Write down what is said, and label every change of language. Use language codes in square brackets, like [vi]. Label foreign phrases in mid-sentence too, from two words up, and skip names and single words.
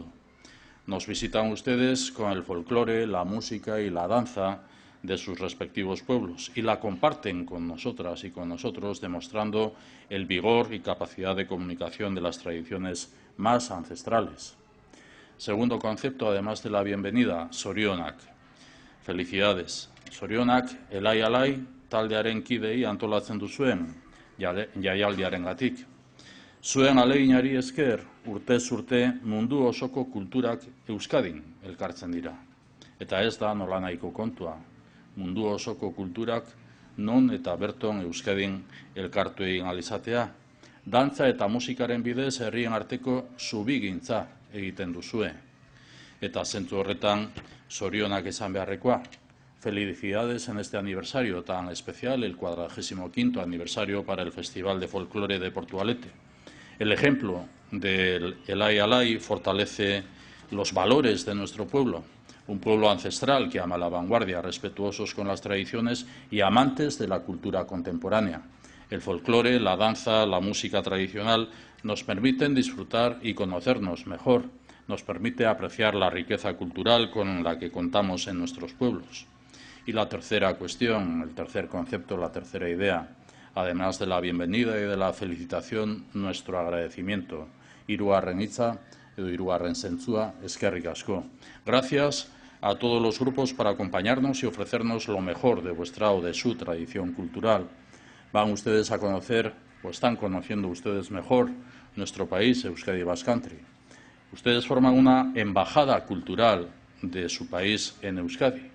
[es] Nos visitan ustedes con el folclore, la música y la danza de sus respectivos pueblos y la comparten con nosotras y con nosotros, demostrando el vigor y capacidad de comunicación de las tradiciones más ancestrales. Segundo concepto, además de la bienvenida, [eu] zorionak. [es] Felicidades. [eu] Zorionak, Elai-alai, taldearen kidei antolatzen duzuen jaialdiarengatik. Zuen ahaleginari esker, urtez urte mundu osoko kulturak Euskadin elkartzen dira. Eta ez da nolanahiko kontua. Mundu osoko kulturak non eta berton Euskadin elkartu egin ahal izatea. Dantza eta musikaren bidez herrien arteko zubigintza egiten duzue. Eta zentzu horretan zorionak esan beharrekoa. [es] Felicidades en este aniversario tan especial, el 45º aniversario para el Festival de Folclore de Portugalete. El ejemplo del Elai-alai fortalece los valores de nuestro pueblo, un pueblo ancestral que ama la vanguardia, respetuosos con las tradiciones y amantes de la cultura contemporánea. El folclore, la danza, la música tradicional nos permiten disfrutar y conocernos mejor, nos permite apreciar la riqueza cultural con la que contamos en nuestros pueblos. Y la tercera cuestión, el tercer concepto, la tercera idea, además de la bienvenida y de la felicitación, nuestro agradecimiento. [eu] Hirugarren hitza edo hirugarren zentzua, eskerrik asko. [es] Gracias a todos los grupos por acompañarnos y ofrecernos lo mejor de vuestra o de su tradición cultural. Van ustedes a conocer, o están conociendo ustedes mejor, nuestro país, Euskadi Basque Country. Ustedes forman una embajada cultural de su país en Euskadi.